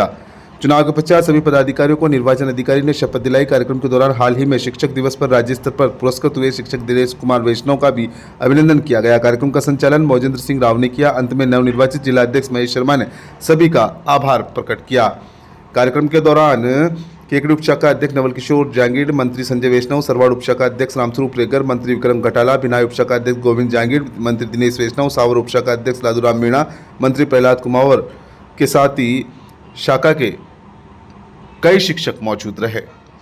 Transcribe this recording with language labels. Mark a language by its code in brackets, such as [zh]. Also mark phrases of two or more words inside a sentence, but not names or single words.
[hi] चुनाव के पश्चात सभी पदाधिकारियों को निर्वाचन अधिकारी ने शपथ दिलाई। कार्यक्रम के दौरान हाल ही में शिक्षक दिवस पर राज्य स्तर पर पुरस्कृत हुए शिक्षक दिनेश कुमार वैष्णव का भी अभिनंदन किया गया। कार्यक्रम का संचालन मोजेंद्र सिंह राव ने किया। अंत में नवनिर्वाचित जिलाध्यक्ष महेश शर्मा ने सभी का आभार प्रकट किया। कार्यक्रम के दौरान केकड़ी उपशाखा अध्यक्ष नवल किशोर जांगीड़, मंत्री संजय वैष्णव, सरवाड़ उपशाखा अध्यक्ष रामस्वरूप रेगर, मंत्री विक्रम घटाला, भिनाई उपशाखा अध्यक्ष गोविंद जांगीड़, मंत्री दिनेश वैष्णव, सावर उपशाखा अध्यक्ष लादूराम मीणा, मंत्री प्रहलाद कुमार के साथ ही शाखा के कई शिक्षक मौजूद रहे।